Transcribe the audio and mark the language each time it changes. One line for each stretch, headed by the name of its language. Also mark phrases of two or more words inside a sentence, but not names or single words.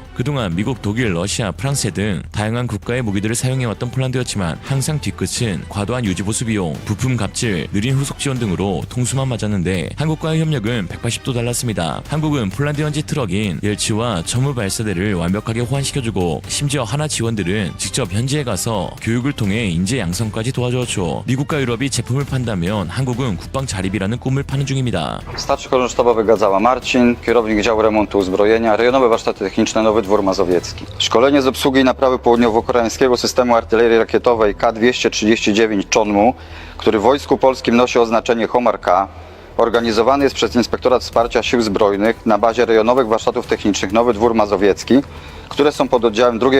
Korean: 그동안 미국, 독일, 러시아, 프랑스 등 다양한 국가의 무기들을 사용해왔던 폴란드였지만 항상 뒤끝은 과도한 유지보수 비용, 부품 갑질, 느린 후속 지원 등으로 통수만 맞았는데 한국과의 협력은 180도 달랐습니다. 한국은 폴란드 현지 트럭인 옐치와 천무 발사대를 완벽하게 호환시켜주고 심지어 하나 지원들은 직접 현지에 가서 교육을 통해 인재 양성까지 도와주었죠. 미국과 유럽이 제품을 판다면 한국은 국방 자립이라는 꿈을 파는 중입니다.
Polish: Starszy Korzensztabowy Gadzała Marcin, kierownik działu remontu uzbrojenia, rejonowe warsztaty techniczne Nowy Dwór Mazowiecki. Szkolenie z obsługi i naprawy południowo-koreańskiego systemu artylerii rakietowej K-239 Chonmu, który w Wojsku Polskim nosi oznaczenie Homar K, organizowany jest przez Inspektorat Wsparcia Sił Zbrojnych na bazie rejonowych warsztatów technicznych Nowy Dwór Mazowiecki, które są pod oddziałem 2.